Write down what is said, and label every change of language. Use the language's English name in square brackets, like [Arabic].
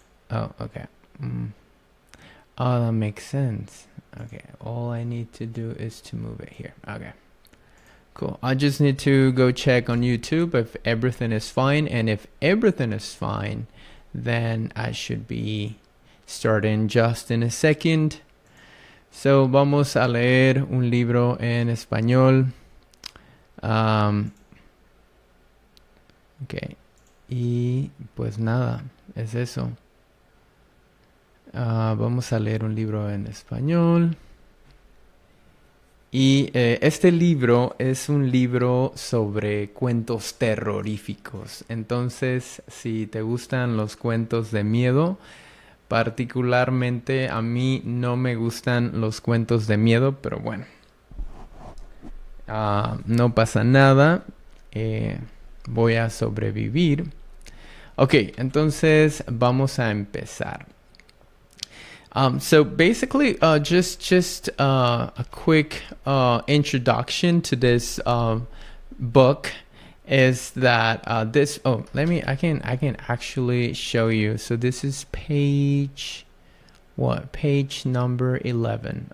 [English] Oh, okay. Oh, that makes sense. Okay, all I need to do is to move it here. Okay, cool. I just need to go check on YouTube if everything is fine, and if everything is fine, then I should be starting just in a second. [Spanish] So vamos a leer un libro en español. Ok, y pues nada, es eso. Vamos a leer un libro en español. Y este libro es un libro sobre cuentos terroríficos. Entonces, si te gustan los cuentos de miedo, particularmente a mí no me gustan los cuentos de miedo, pero bueno, no pasa nada. Voy a sobrevivir. Ok, entonces vamos a empezar. [English] So basically, just a quick introduction to this book is that this. Oh, I can actually show you. So this is page number 11.